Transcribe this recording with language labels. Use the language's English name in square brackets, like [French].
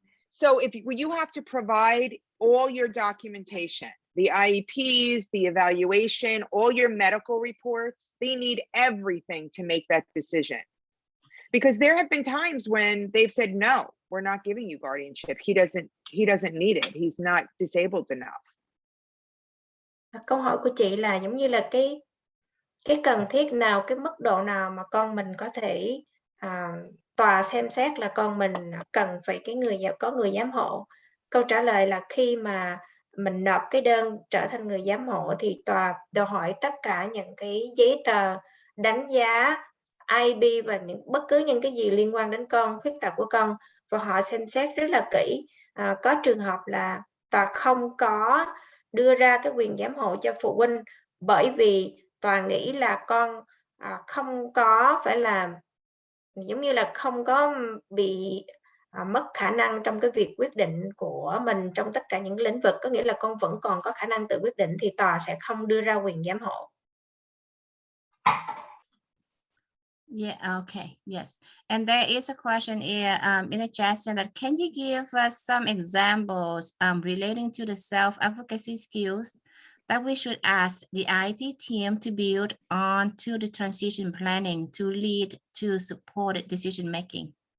[English] So you have to provide all your documentation, the IEPs, the evaluation, all your medical reports. They need everything to make that decision. Because there have been times when they've said, no, we're not giving you guardianship. He doesn't need it. He's not disabled enough. [Vietnamese] Câu hỏi của chị là giống như là cái cần thiết nào, cái mức độ nào mà con mình có thể tòa xem xét là con mình cần phải có người giám hộ. Câu trả lời là khi mà mình nộp cái đơn trở thành người giám hộ thì tòa đòi hỏi tất cả những cái giấy tờ đánh giá IB và bất cứ những cái gì liên quan đến con, khuyết tật của con, và họ xem xét rất là kỹ. Có trường hợp là tòa không có đưa ra cái quyền giám hộ cho phụ huynh bởi vì tòa nghĩ là con không có phải là giống như là không có bị mất khả năng trong cái việc quyết định của mình trong tất cả những lĩnh vực, có nghĩa là con vẫn còn có khả năng tự quyết định thì tòa sẽ không đưa ra quyền giám hộ. [English] Yeah, okay, yes. And there is a question here in the chat saying that can you give us some examples relating to the self-advocacy skills that we should ask the IEP team to build on to the transition planning to lead to supported decision making?